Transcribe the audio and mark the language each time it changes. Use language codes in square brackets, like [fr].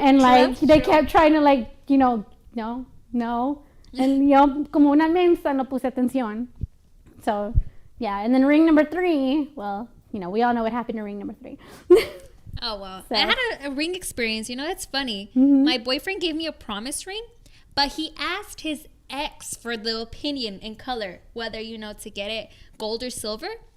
[en] And like, they kept trying to like, no. [es] And yo, como una mensa, no puse atención. [en] So, yeah. And then ring number 3, well, we all know what happened to ring number 3. Oh, wow. So. I had a ring experience. It's funny. Mm-hmm. My boyfriend gave me a promise ring, but he asked his ex for the opinion in color, whether, to get it gold or silver.